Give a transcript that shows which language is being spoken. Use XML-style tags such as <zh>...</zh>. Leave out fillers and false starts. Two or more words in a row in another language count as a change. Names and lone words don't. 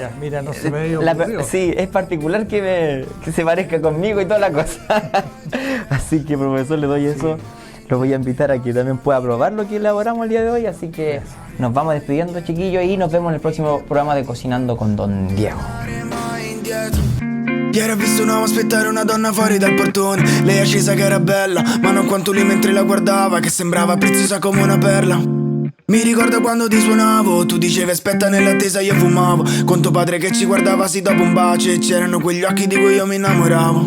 <es>ya. Mira, no se me dio sí, es particular que se parezca conmigo y toda la cosa. Así que, profesor, le doy eso. Lo voy a invitar a que también pueda probar lo que elaboramos el día de hoy. Así que nos vamos despidiendo, chiquillos, y nos vemos en el próximo programa de Cocinando con Don Diego.</es> <it>Ieri ho visto un uomo aspettare una donna fuori dal portone. Lei è scesa che era bella, ma non quanto lui mentre la guardava, che sembrava preziosa come una perla. Mi ricordo quando ti suonavo, tu dicevi aspetta nell'attesa, io fumavo con tuo padre che ci guardava sì dopo un bacio, e c'erano quegli occhi di cui io mi innamoravo.</it>